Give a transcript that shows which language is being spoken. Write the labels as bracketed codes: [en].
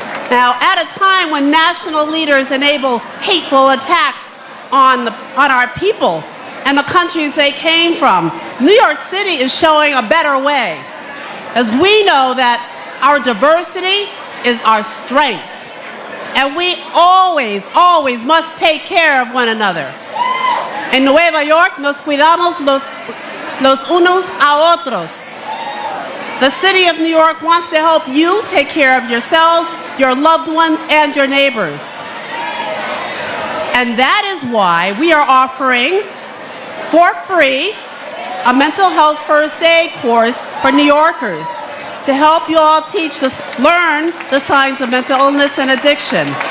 [en] Now, at a time when national leaders enable hateful attacks on our people and the countries they came from, New York City is showing a better way, as we know that our diversity is our strength. And we always, always must take care of one another. [es] En Nueva York nos cuidamos los unos a otros. [en] The city of New York wants to help you take care of yourselves, your loved ones, and your neighbors. And that is why we are offering for free a mental health first aid course for New Yorkers to help you all learn the signs of mental illness and addiction.